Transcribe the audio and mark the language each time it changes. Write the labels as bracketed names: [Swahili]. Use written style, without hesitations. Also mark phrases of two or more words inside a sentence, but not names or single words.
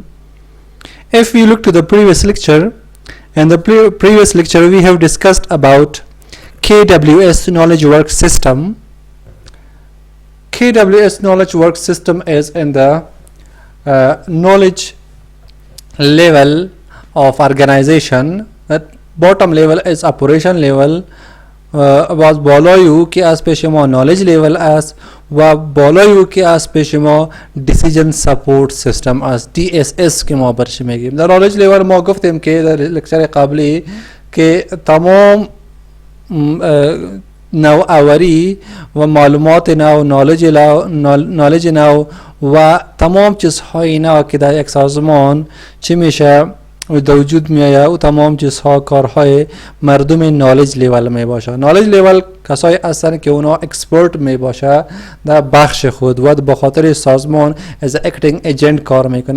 [English] If we look to the previous lecture, in the previous lecture we have discussed about KWS Knowledge Work System. KWS Knowledge Work System is in the knowledge level of organization. That bottom level is operation level. [Persian] باز بالایو که از پیش ما [English] knowledge level [Persian] است و بالایو که از پیش ما [English] decision support system [Persian] است DSS که ما برش میگیم. در [English] knowledge level [Persian] ما گفتیم که در لکچر قبلی که تمام نوآوری و معلومات نو knowledge نو و تمام چیزهای نو که در یک سازمان چی میشه در وجود می آید و تمام چیزها کارهای مردم [English] knowledge level [Persian] می باشه. [English] knowledge level [Persian] کسایی هستند که اونا اکسپرت می باشه در بخش خود و به خاطر سازمان از [English] acting agent [Persian] کار میکنه.